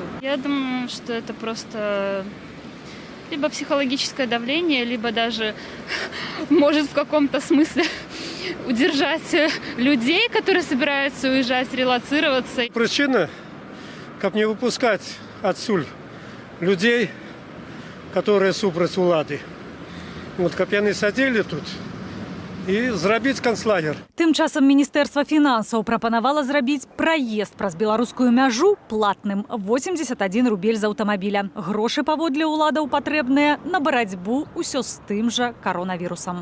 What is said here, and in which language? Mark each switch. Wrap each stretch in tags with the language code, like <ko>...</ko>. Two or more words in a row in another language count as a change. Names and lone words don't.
<ru>Я думаю, что это просто либо психологическое давление, либо даже может в каком-то смысле удержать людей, которые собираются уезжать, релоцироваться. Причина, как не выпускать отсюда людей, которые</ru> <be>супраць улады.</be> <ru>Вот как</ru> <be>яны садили тут і зрабіць канцлагер. Тым часам Міністэрства фінансаў прапанавала зрабіць праезд праз беларускую мяжу платным. 81 рубель з аўтамабіля. Грошы паводле ўладаў патрэбныя на барацьбу ўсё з тым жа каронавірусам.</be>